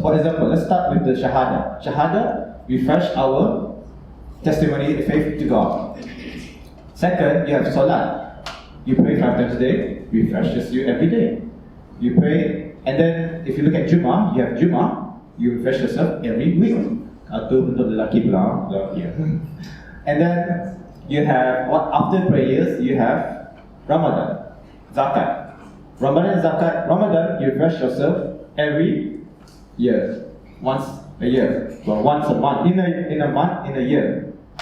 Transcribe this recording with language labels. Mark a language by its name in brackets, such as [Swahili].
[English] For example, let's start with the shahada. Shahada refresh our testimony, faith to God. Second, you have salat. You pray 5 times a day, refreshes you every day. You pray, and then if you look at Jummah, you have Jummah, you refresh yourself every week. [Malay] Atau untuk lelaki pula, yeah. [English] And then you have after prayers, you have Ramadan, Zakat. Ramadan, Zakat. Ramadan, you refresh yourself every year, once a year, well, once a month, in a month, in a year.